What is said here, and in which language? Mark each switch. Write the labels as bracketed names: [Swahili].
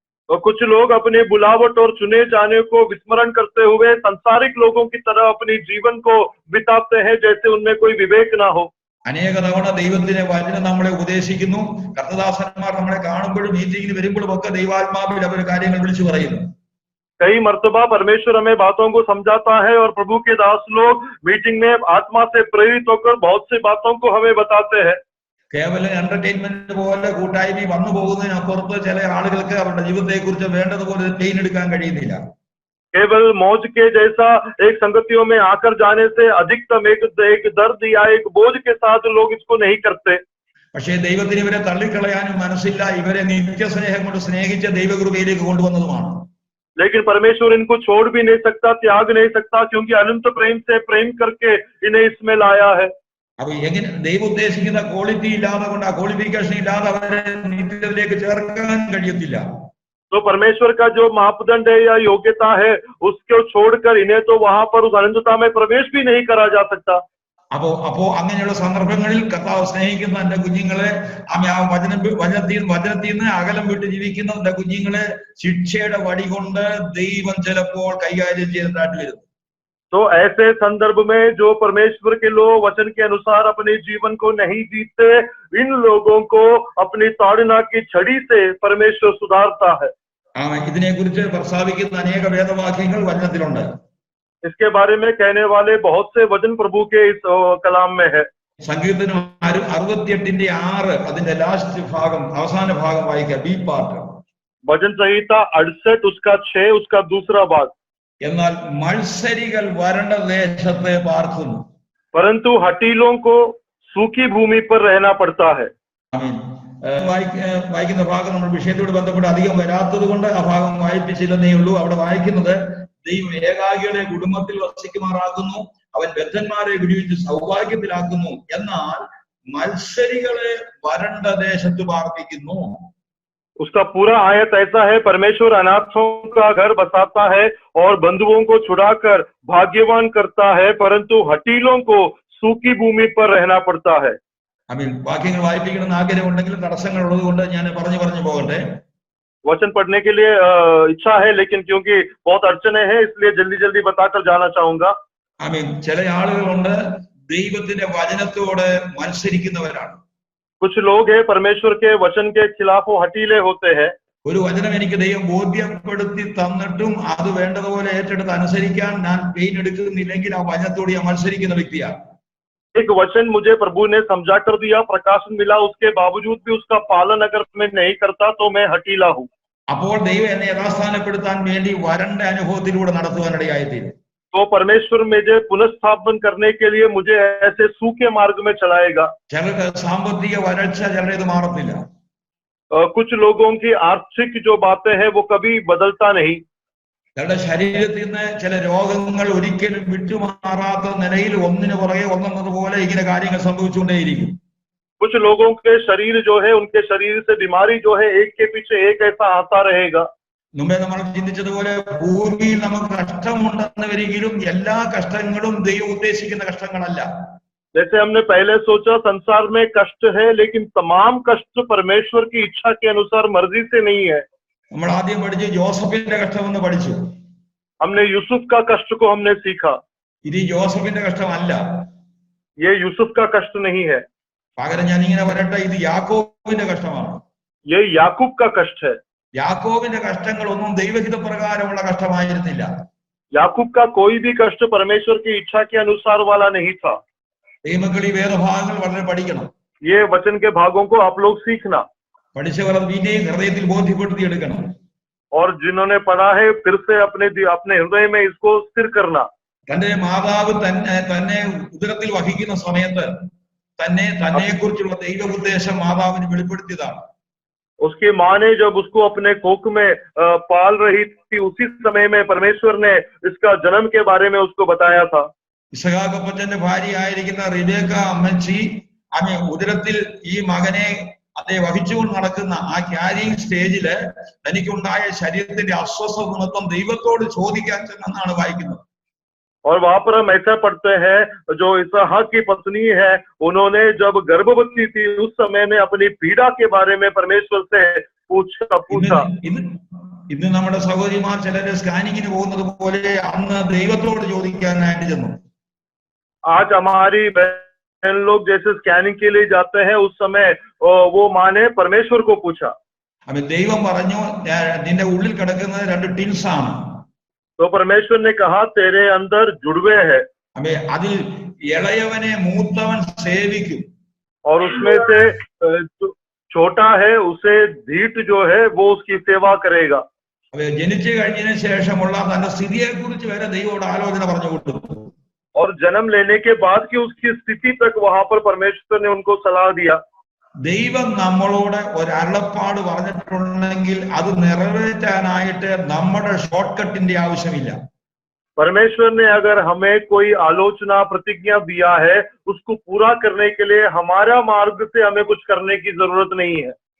[Hindi] और कुछ लोग अपने बुलावट और चुने जाने को विस्मरण करते हुए सांसारिक लोगों की तरह अपनी जीवन को बिताते हैं, जैसे उनमें कोई विवेक ना हो। [Malayalam] അനേക തവണ ദൈവത്തിന്റെ വചനം നമ്മളെ ഉപദേശിക്കുന്നു. കർത്തദാസന്മാർ നമ്മളെ കാണുമ്പോഴും മീറ്റിംഗിന് വരുമ്പോഴും ഒക്കെ ദൈവാത്മാവിൽ അവർ കാര്യങ്ങൾ വിളിച്ചു പറയുന്നു. [Hindi] कई मर्तबा परमेश्वर हमें बातों को समझाता है और प्रभु के दास लोग मीटिंग में आत्मा से प्रेरित होकर बहुत सी बातों को हमें बताते हैं। [Malayalam] കേവലം എന്റർടൈൻമെന്റ് പോലെ കൂട്ടായ്മ വന്നു പോകുന്നതിനപ്പുറത്ത് ചില ആളുകൾക്ക് അവരുടെ ജീവിതത്തെ കുറിച്ച് വേണ്ടതുപോലെ പെയിൻ എടുക്കാൻ കഴിയുന്നില്ല. [Hindi] केवल मौज के जैसा एक संगतियों में आकर जाने से अधिकतम एक दर्द या एक बोझ के साथ लोग इसको नहीं करते। [Malayalam] പക്ഷേ ദൈവത്തിന് ഇവരെ തള്ളിക്കളയാനും മനസ്സില്ല. ഇവരെ നിത്യസ്നേഹം കൊണ്ട് സ്നേഹിച്ച ദൈവകൃപയിലേക്ക് കൊണ്ടുവന്നതുമാണ്. [Hindi] लेकिन परमेश्वर इनको छोड़ भी नहीं सकता, त्याग नहीं सकता, क्योंकि अनंत प्रेम से प्रेम करके इन्हें इसमें लाया है। [Malayalam] അപ്പൊ എങ്ങനെ ദൈവം ഉദ്ദേശിക്കുന്ന ക്വാളിറ്റി ഇല്ലാതെ കൊണ്ട്, ആ ക്വാളിഫിക്കേഷൻ ഇല്ലാതെ അവരെ നിത്യത്തിലേക്ക് ചേർക്കാൻ കഴിയത്തില്ല. [Hindi] तो परमेश्वर का जो मापदंड है या योग्यता है, उसको छोड़कर इन्हें तो वहां पर उस अनंतता में प्रवेश भी नहीं करा जा सकता। [Malayalam] അപ്പോ അങ്ങനെയുള്ള സന്ദർഭങ്ങളിൽ കർത്താവ് സ്നേഹിക്കുന്ന എന്റെ കുഞ്ഞുങ്ങളെ, ആ വചനത്തിൽ നിന്ന് അകലം വിട്ട് ജീവിക്കുന്ന എന്റെ കുഞ്ഞുങ്ങളെ ശിക്ഷയുടെ വടി കൊണ്ട് ദൈവം ചിലപ്പോൾ കൈകാര്യം ചെയ്തിട്ടായിട്ട് വരുന്നു. [Hindi] तो ऐसे संदर्भ में जो परमेश्वर के लोग वचन के अनुसार अपने जीवन को नहीं जीते, इन लोगों को अपनी ताड़ना की छड़ी से परमेश्वर सुधारता है। [Malayalam] ഇതിനെ കുറിച്ച് പ്രസ്താവിക്കുന്ന അനേക വേദവാക്യങ്ങൾ വചനത്തിലുണ്ട്. [Hindi] इसके बारे में कहने वाले बहुत से वचन प्रभु के इस कलाम में है। [Malayalam] സങ്കീർത്തനം 68:6 അതിന്റെ ലാസ്റ്റ് ഭാഗം, അവസാന ഭാഗം വായിക്കാം. B part. [Hindi] भजन संहिता 68 उसका 6 उसका दूसरा भाग. [Malayalam] എന്നാൽ മത്സരികൾ വരണ്ട ദേശത്തെ പാർക്കുന്നു. [Hindi] परंतु हठीलों को सूखी भूमि पर रहना पड़ता है। [Malayalam] ആമേൻ. വായിക്കുന്ന ഭാഗം നമ്മൾ വിഷയത്തോട് ബന്ധപ്പെട്ട് അധികം വരാത്തത് കൊണ്ട് ആ ഭാഗം വായിപ്പിച്ചില്ലെന്നേ ഉള്ളൂ. അവിടെ വായിക്കുന്നത് ദൈവം ഏകാഗിയുടെ കുടുംബത്തിൽ വസിക്കുമാറാക്കുന്നു, അവൻ ബദ്ധന്മാരെ വിടുവിച്ച് സൗഭാഗ്യത്തിലാക്കുന്നു, എന്നാൽ മത്സരികളെ വരണ്ട ദേശത്ത് പാർപ്പിക്കുന്നു. [Hindi] उसका पूरा आयत ऐसा है, परमेश्वर अनाथों का घर बसाता है और बंधुओं को छुड़ाकर भाग्यवान करता है, परंतु हठीलों को सूखी भूमि पर रहना पड़ता है। [Malayalam] ആമേൻ. വാക്യങ്ങൾ വായിപ്പിക്കണമെന്ന് ആഗ്രഹമുണ്ടെങ്കിൽ തടസ്സങ്ങൾ ഉള്ളത് കൊണ്ട് ഞാൻ പറഞ്ഞു പോകട്ടെ. [Hindi] वचन पढ़ने के लिए इच्छा है, लेकिन क्योंकि बहुत अड़चने हैं इसलिए जल्दी जल्दी बताकर जाना चाहूंगा। [Malayalam] ആമേൻ. ചില ആളുകളുണ്ട് ദൈവത്തിന്റെ വചനത്തോട് മത്സരിക്കുന്നവരാണ്. [Hindi] कुछ लोग हैं परमेश्वर के वचन के खिलाफ वो हठीले होते हैं। [Malayalam] ഒരു വചനം എനിക്ക് ദൈവം ബോധ്യപ്പെടുത്തി തന്നിട്ടും അത് വേണ്ടതുപോലെ ഏറ്റെടുത്ത് അനുസരിക്കാൻ ഞാൻ പെയിൻ എടുക്കുന്നില്ലെങ്കിൽ ആ വചനത്തോട് ഞാൻ മത്സരിക്കുന്ന വ്യക്തിയാണ്. [Hindi] एक वचन मुझे प्रभु ने समझा कर दिया, प्रकाशन मिला, उसके बावजूद भी उसका पालन अगर मैं नहीं करता तो मैं हठीला हूँ। [Malayalam] അപ്പോൾ ദൈവം എന്നെ യഥാസ്ഥാനപ്പെടുത്താൻ വേണ്ടി വരണ്ട അനുഭവത്തിലൂടെ നടത്തുവാനിടയായിത്തീരും. [Hindi] तो परमेश्वर मुझे पुनर्स्थापन करने के लिए मुझे ऐसे सूखे मार्ग में चलाएगा। [Malayalam] ചിലർക്ക് സാമ്പത്തിക വരൾച്ച ചിലരേത് മാറത്തില്ല. [Hindi] कुछ लोगों की आर्थिक जो बातें हैं वो कभी बदलता नहीं। [Malayalam] ചിലരുടെ ശരീരത്തിൽ നിന്ന് ചില രോഗങ്ങൾ ഒരിക്കലും വിട്ടുമാറാത്ത നിലയിൽ ഒന്നിനു പുറകെ ഒന്നെന്നതുപോലെ ഇങ്ങനെ കാര്യങ്ങൾ സംഭവിച്ചുകൊണ്ടേയിരിക്കും. [Hindi] कुछ लोगों के शरीर जो है, उनके शरीर से बीमारी जो है एक के पीछे एक ऐसा आता रहेगा। [Malayalam] മുമ്പേ നമ്മൾ ചിന്തിച്ചതുപോലെ ഭൂമിയിൽ നമുക്ക് കഷ്ടമുണ്ടെന്ന് വരികിലും എല്ലാ കഷ്ടങ്ങളും ദൈവം ഉദ്ദേശിക്കുന്ന കഷ്ടങ്ങളല്ല. [Hindi] जैसे हमने पहले सोचा संसार में कष्ट है, लेकिन तमाम कष्ट परमेश्वर की इच्छा के अनुसार मर्जी से नहीं है। [Malayalam] നമ്മൾ ആദ്യം പഠിച്ചു ജോസഫിന്റെ കഷ്ടമെന്ന് പഠിച്ചു. [Hindi] हमने यूसुफ का कष्ट को हमने सीखा। [Malayalam] ഇത് ജോസഫിന്റെ കഷ്ടമല്ല, [Hindi] ये यूसुफ का कष्ट नहीं है, [Malayalam] പകരം ഞാൻ ഇങ്ങനെ വരട്ടെ, ഇത് യാക്കോബിന്റെ കഷ്ടമാണ്. [Hindi] ये याकूब का कष्ट है। [Malayalam] യാക്കോബിന്റെ കഷ്ടങ്ങൾ ഒന്നും ദൈവഹിത പ്രകാരമുള്ള കഷ്ടമായിരുന്നില്ല. [Hindi] याकूब का कोई भी कष्ट परमेश्वर की इच्छा के अनुसार वाला नहीं था। [Malayalam] ദൈവമക്കൾ ഈ വേദഭാഗങ്ങൾ വളരെ പഠിക്കണം. [Hindi] ये वचन के भागों को आप लोग सीखना, [Malayalam] പഠിച്ചവർ അത് പിന്നെയും ഹൃദയത്തിൽ ബോധ്യപ്പെടുത്തിയെടുക്കണം. [Hindi] और जिन्होंने पढ़ा है फिर से अपने हृदय में इसको स्थिर करना। [Malayalam] തന്റെ മാതാവ് തന്നെ ഉദരത്തിൽ വഹിക്കുന്ന സമയത്ത് തന്നെ കുറിച്ചുള്ള ദൈവ ഉദ്ദേശം മാതാവിന് വെളിപ്പെടുത്തിയതാണ്. [Hindi] उसकी माँ ने जब उसको अपने कोख में पाल रही थी, उसी समय में परमेश्वर ने इसका जन्म के बारे में उसको बताया था। [Malayalam] ഇസഹാക്കപ്പച്ചന്റെ ഭാര്യയായിരിക്കുന്ന റിബേക്ക അമ്മച്ചി ഉദരത്തിൽ ഈ മകനെ അതേ വഹിച്ചുകൊണ്ട് നടക്കുന്ന ആ ക്യാരിങ് സ്റ്റേജില് തനിക്കുണ്ടായ ശരീരത്തിന്റെ അസ്വസ്ഥ നിമിത്തം ദൈവത്തോട് ചോദിക്കാൻ ചെന്നാണ് വായിക്കുന്നത്. [Hindi] और वहां पर हम ऐसा पढ़ते हैं, जो इसहाक की पत्नी है, उन्होंने जब गर्भवती थी उस समय में अपनी पीड़ा के बारे में परमेश्वर से पूछा। [Malayalam] ഇന്ന് നമ്മുടെ സഹോദരിമാർ ചിലര് സ്കാനിങ്ങിന് പോകുന്നത് പോലെ അന്ന് ദൈവത്തോട് ചോദിക്കാനായിട്ട് ചെന്നു. [Hindi] आज हमारी बहन लोग जैसे स्कैनिंग के लिए जाते हैं, उस समय वो माँ ने परमेश्वर को पूछा। [Malayalam] അപ്പൊ ദൈവം പറഞ്ഞു, നിന്റെ ഉള്ളിൽ കിടക്കുന്നത് 2 ടിൻസ് ആണ്. [Hindi] तो परमेश्वर ने कहा तेरे अंदर जुड़वे है। [Malayalam] അപ്പൊ അതിൽ ഇളയവനെ മൂത്തവൻ സേവിക്കും, [Hindi] और उसमें से छोटा है उसे धीट जो है वो उसकी सेवा करेगा। [Malayalam] അപ്പൊ ജനിച്ചു കഴിഞ്ഞതിന് ശേഷമുള്ള തന്റെ സ്ഥിതിയെ കുറിച്ച് വരെ ദൈവത്തോട് ആലോചന പറഞ്ഞു കൊടുത്തു. [Hindi] और जन्म लेने के बाद की उसकी स्थिति तक वहां पर परमेश्वर ने उनको सलाह दिया। [Malayalam] ദൈവം നമ്മളോട് ഒരു അരുളപ്പാട് പറഞ്ഞിട്ടുണ്ടെങ്കിൽ അത് നിറവേറ്റാനായിട്ട് നമ്മുടെ ഷോർട്ട് കട്ടിന്റെ ആവശ്യമില്ല. [Hindi] परमेश्वर ने अगर हमें कोई आलोचना प्रतिज्ञा दिया है, उसको पूरा करने के लिए हमारा मार्ग से हमें कुछ करने की जरूरत नहीं है।